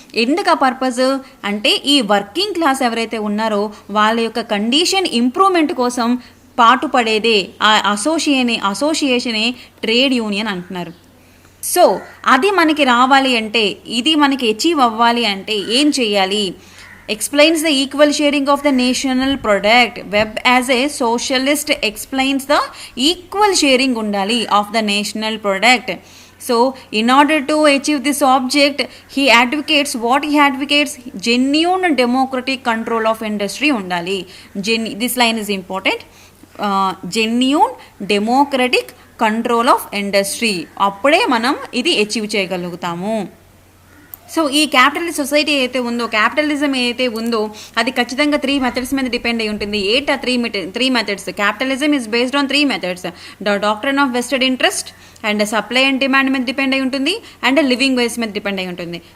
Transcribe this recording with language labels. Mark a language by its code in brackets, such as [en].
[te] ఎందుకు ఆ పర్పస్ అంటే ఈ వర్కింగ్ క్లాస్ ఎవరైతే ఉన్నారో వాళ్ళ యొక్క కండిషన్ ఇంప్రూవ్మెంట్ కోసం పాటుపడేదే ఆ అసోసియేషనే ట్రేడ్ యూనియన్ అంటున్నారు. సో అది మనకి రావాలి అంటే, ఇది మనకి అచీవ్ అవ్వాలి అంటే ఏం చేయాలి? [en] explains the equal sharing of the national product. Webb as a socialist explains the equal sharing [te] undali [en] of the national product. So in order to achieve this object, he advocates genuine democratic control of industry [te] undali. [en] This line is important. Genuine democratic control of industry. [te] అప్పుడే మనం ఇది achieve చేయగలుగుతాము. So ఈ capitalist society అయితే ఉందో, capitalism ఏదైతే ఉందో అది ఖచ్చితంగా 3 మెథడ్స్ మీద డిపెండ్ అయి ఉంటుంది. ఏంటి ఆ [en] 3 methods? Capitalism is based on 3 methods. The doctrine of vested interest and supply and demand [te] మీద డిపెండ్ అయి ఉంటుంది, [en] And living wage మీద depend అయి ఉంటుంది.